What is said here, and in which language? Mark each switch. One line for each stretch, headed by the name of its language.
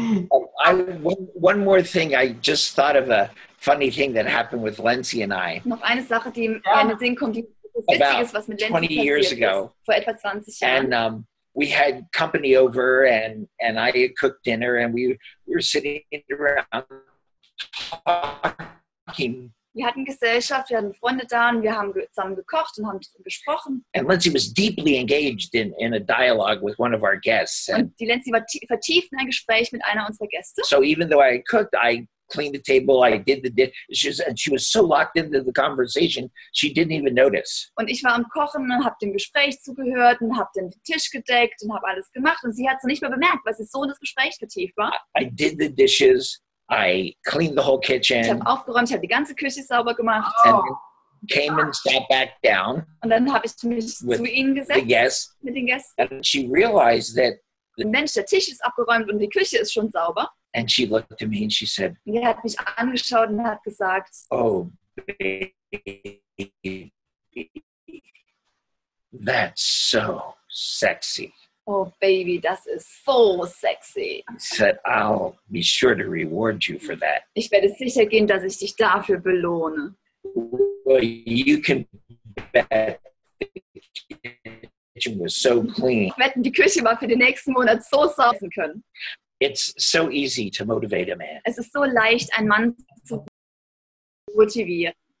English: One more thing, I just thought of a funny thing that happened with Lenzi and I.
German: Noch eine Sache, die mir in den Sinn kommt, die witzig ist, was mit Lenzi
English: 20 years
German: passiert
English: ago.
German: ist, vor etwa 20 Jahren.
English: And we had company over and I had cooked dinner and we were sitting around talking.
German: Wir hatten Gesellschaft, wir hatten Freunde da und wir haben zusammen gekocht und haben gesprochen.
English: And Lindsay was deeply engaged in a dialogue with one of our guests.
German: Und die Lenzi war vertieft in ein Gespräch mit einer unserer Gäste.
English: So even though I cooked, I cleaned the table, I did the dishes, and she was so locked into the conversation, she didn't even notice.
German: Und ich war am Kochen und habe dem Gespräch zugehört und habe den Tisch gedeckt und habe alles gemacht. Und sie hat es nicht mehr bemerkt, weil sie so in das Gespräch vertieft war.
English: I did the dishes, I cleaned the whole kitchen.
German: Ich habe aufgeräumt, ich habe die ganze Küche sauber gemacht.
English: And came and sat back down.
German: Und dann habe ich mich zu ihnen gesetzt mit den Gästen.
English: And she realized that
German: Mensch, der Tisch ist abgeräumt und die Küche ist schon sauber.
English: And she looked at me and she said,
German: und er hat mich angeschaut und hat gesagt,
English: oh, baby, that's so sexy.
German: Oh Baby, das ist so sexy.
English: He said, I'll be sure to reward you for that.
German: Ich werde sicher gehen, dass ich dich dafür belohne.
English: Well, you can bet the kitchen was so clean.
German: Ich wette, die Küche war für den nächsten Monat so sauber können.
English: It's so easy to motivate a man.
German: Es ist so leicht, einen Mann zu motivieren.